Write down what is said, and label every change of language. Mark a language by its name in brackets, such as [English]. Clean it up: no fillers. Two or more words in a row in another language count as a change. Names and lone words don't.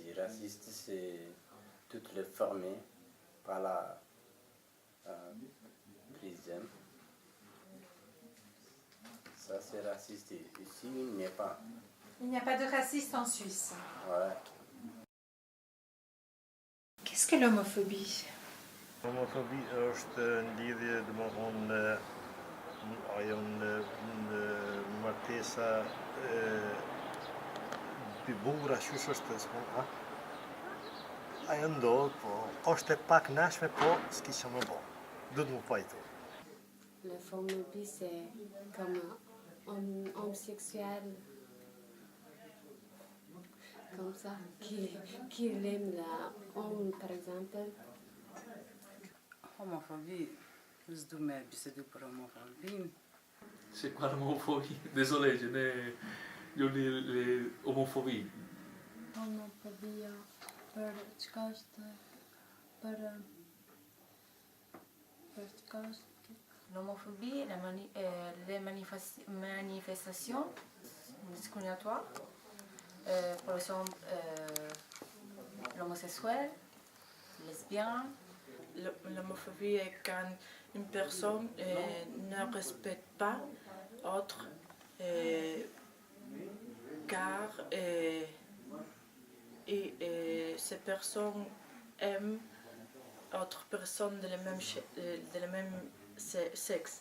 [French] Raciste, c'est toutes les formes par la prison. Ça, c'est raciste. Ici, il n'y a pas. Il n'y a pas de raciste en Suisse. Ouais. Qu'est-ce que l'homophobie? [Albanian] Homofobie është lidhje domethënë ajo në martesa dy burra qysh është s'po ajo ndodh, po është e pak nashme, po s'ki që më bo. Duhet më pajtu. [French] La homophobie, c'est comme un homosexuel comme ça, qui aime l'homme, par exemple. Homophobie, je dois bisedu pour homophobie. C'est quoi l'homophobie? Désolé, je n'ai homophobie. Homophobie, [Albanian] për çka është për çka është? [French] L'homophobie, les manifestations discriminatoires, par exemple l'homosexuel, lesbien. L'homophobie est quand une personne ne respecte pas l'autre car ces personnes aiment d'autres personnes de le même sexe.